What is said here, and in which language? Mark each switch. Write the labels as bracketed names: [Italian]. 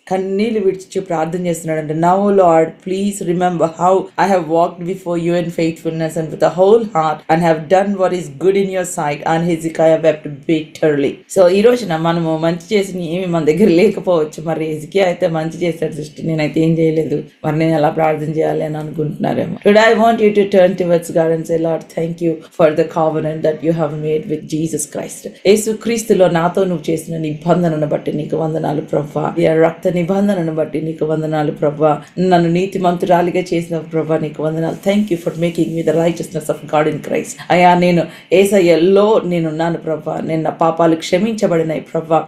[Telugu] కన్నీళ్లు విడిచిచు ప్రార్థన చేస్తున్నాడంటే, [English] Now Lord please remember how I have walked before you in faithfulness and with the whole heart and have done what is good in your sight. And హిజ్కియా wept bitterly. [Telugu] So ఈ రోజున మనము మంచి చేసిన ఏమి మన దగ్గర లేకపోవచ్చు. మరి హిజ్కియా అయితే మంచి చేశాడు సృష్టి, నేనైతే ఏం చేయలేదు, మరి నేను ఎలా ప్రార్థన చేయాలి అని అనుకుంటున్నారేమో. [English] Today I want you to turn towards God and say, Lord, thank you for the covenant that you have made with Jesus Christ. [Telugu] యేసు క్రీస్తులో నాతో నువ్వు చేసిన నిబంధనను బట్టి నీకు వందనాలు ప్రభువా. ఈ రక్త నిబంధనను బట్టి నీకు వందనాలు ప్రభువా. నన్ను నీతిమంతురాలిగా చేసిన ప్రభువా నీకు వందనాలు. [English] Thank you for making me the righteousness of God in Christ. [Telugu] అయ్యా నేను యేసయ్యలో నేనున్నాను ప్రభువా, నేను నా పాపాలు క్షమించబడినాయి ప్రభువా.